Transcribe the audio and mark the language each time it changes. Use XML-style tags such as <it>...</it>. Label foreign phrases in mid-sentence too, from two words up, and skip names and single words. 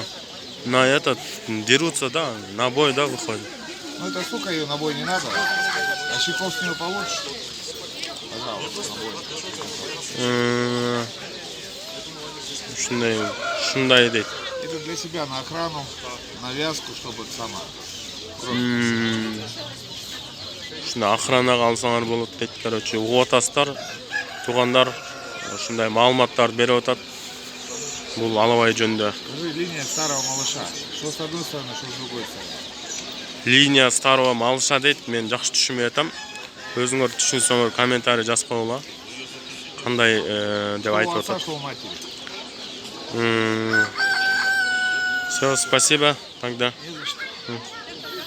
<ru>на этот дерутся, да, на бой, да, выходит. Ну это сука, ее на бой не надо. А щеков с нее получишь. Пожалуйста, на бой.</ru> <ky>Шундай дейт.</ky> <ru>Это для себя на охрану, на вязку, чтобы это самое.</ru> <ky>Ушундай охранага алсаңар болот дейт, короче. Угуп атасыздар, туугандар, ушундай маалыматтарды берип атат. Бул алабай жөнүндө.</ky> <ru>Скажи, линия старого малыша. Что с одной стороны, что с другой стороны. Линия старого малыша</ru> <ky>дейт, мен жакшы түшүнбөй атам. Өзүңөр түшүнсөңөр комментарий жазып койгула. Кандай деп айтып</ky> <ru>Что у отца,</ru> <ky>атат.</ky> <ru>что у матери. Все, спасибо тогда. Не за что.</ru>